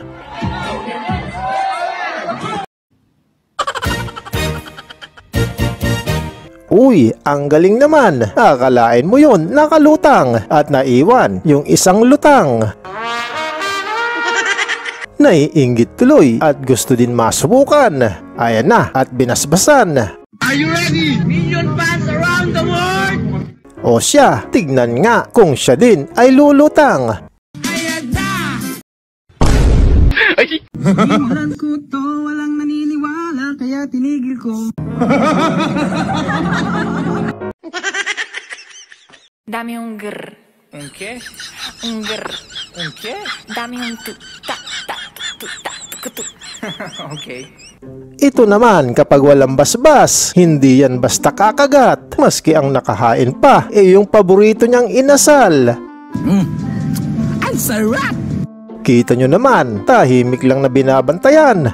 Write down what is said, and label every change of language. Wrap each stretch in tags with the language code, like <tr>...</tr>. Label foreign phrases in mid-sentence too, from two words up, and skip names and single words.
<tl>Uy, ang galing naman. Akalain mo yun, nakalutang at naiwan yung isang lutang. Naiinggit tuloy at gusto din masubukan. Ayan na at binasbasan.</tl> <en>Are you ready? Million fans around the world!</en> <tl>O siya, tignan nga kung siya din ay lulutang. Simulan ko to, walang naniniwala, kaya tinigil ko. Dami yung grr.</tl> <es>Un qué?</es> <tl>Un grr.</tl> <es>Un qué?</es> <tl>Dami yung tu ta ta tu ta tu tu.</tl> <en>Okay.</en> <tl>Ito naman kapag walang basbas, hindi yan basta kakagat. Maski ang nakahain pa, yung paborito niyang inasal. Ang sarap! Kita nyo naman, tahimik lang na binabantayan.</tl>